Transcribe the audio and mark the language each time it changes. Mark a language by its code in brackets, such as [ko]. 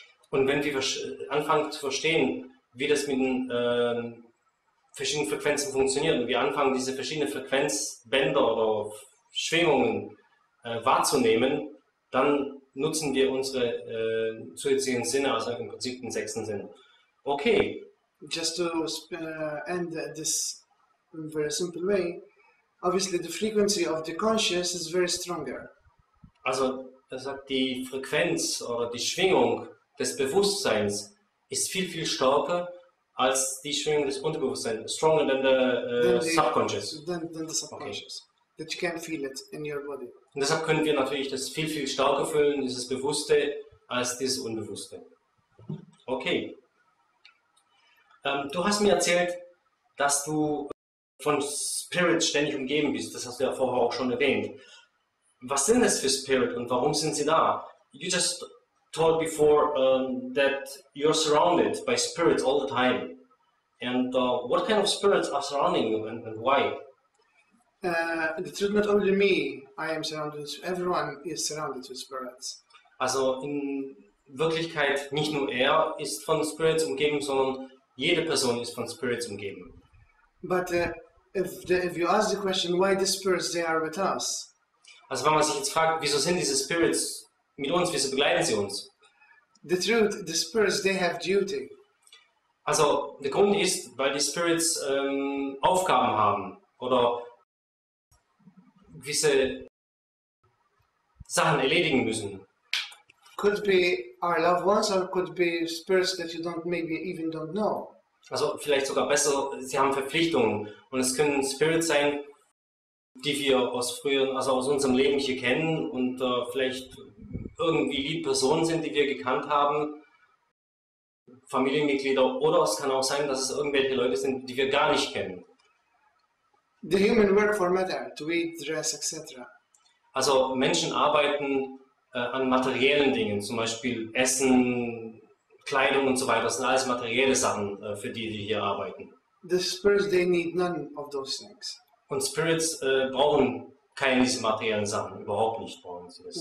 [de] Und wenn wir anfangen zu verstehen, wie das mit den verschiedenen Frequenzen funktioniert und wir anfangen, diese verschiedenen Frequenzbänder oder Schwingungen wahrzunehmen, dann nutzen wir unsere zusätzlichen Sinne, also im Prinzip den sechsten Sinn. Okay. [en] Just to end this in a very simple way, obviously the frequency of the conscious is very stronger. [de] Also, er sagt, die Frequenz oder die Schwingung des Bewusstseins ist viel, viel stärker als die Schwingung des Unterbewusstseins. [en] Stronger than the subconscious. Than the subconscious. Okay. That you can feel it in your body. [de] Und deshalb können wir natürlich das viel, viel stärker fühlen, dieses Bewusste, als dieses Unbewusste. Okay. Du hast mir erzählt, dass du von Spirits ständig umgeben bist. Das hast du ja vorher auch schon erwähnt. Was sind das für Spirit und warum sind sie da? [en] You just told before that you're surrounded by spirits all the time. And what kind of spirits are surrounding you and why? The truth, not only me, I am surrounded with, everyone is surrounded with spirits. [de] Also in Wirklichkeit nicht nur er ist von Spirits umgeben, sondern jede Person ist von Spirits umgeben. [en] But if you ask the question, why the spirits they are with us? [de] Also wenn man sich jetzt fragt, wieso sind diese Spirits mit uns, wieso begleiten sie uns? [en] The truth, the spirits they have duty. [de] Also der Grund ist, weil die Spirits Aufgaben haben oder gewisse Sachen erledigen müssen. [en] Could be our loved ones or could be spirits that you maybe even don't know. [de] Also vielleicht sogar besser, sie haben Verpflichtungen und es können Spirits sein, die wir aus früheren, also aus unserem Leben hier kennen und vielleicht irgendwie liebe Personen sind, die wir gekannt haben, Familienmitglieder, oder es kann auch sein, dass es irgendwelche Leute sind, die wir gar nicht kennen. [en] The human work for matter, to eat, dress, etc. [de] Also Menschen arbeiten an materiellen Dingen, zum Beispiel Essen, Kleidung und so weiter. Das sind alles materielle Sachen, für die wir hier arbeiten. [en] The spirits, they need none of those things. [de] Und Spirits brauchen keine dieser materiellen Sachen, überhaupt nicht brauchen sie das.